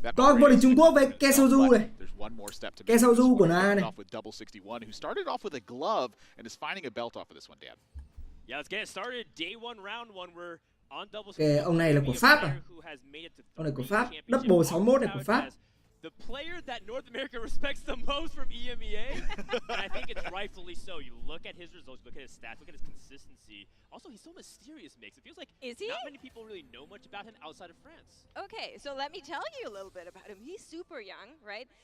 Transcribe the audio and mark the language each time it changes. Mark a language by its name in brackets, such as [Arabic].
[Vietnamese] Có vô địch Trung Quốc với Ke Soju này. Ke Soju của Na này. [English] And is finding a belt off of this one, Dan. Yeah, let's get it started. Day 1, round 1. We're on double. [Vietnamese] Ông này là của Pháp à? Ông này của Pháp. Double 61 này của Pháp. [English] the player that North America respects the most from EMEA, and I think it's rightfully so. You look at his results, look at his stats, look at his consistency. Also, he's so mysterious, Mix. It feels like not many people really know much about him outside of France. Okay, so let me tell you a little bit about him. He's super young, right?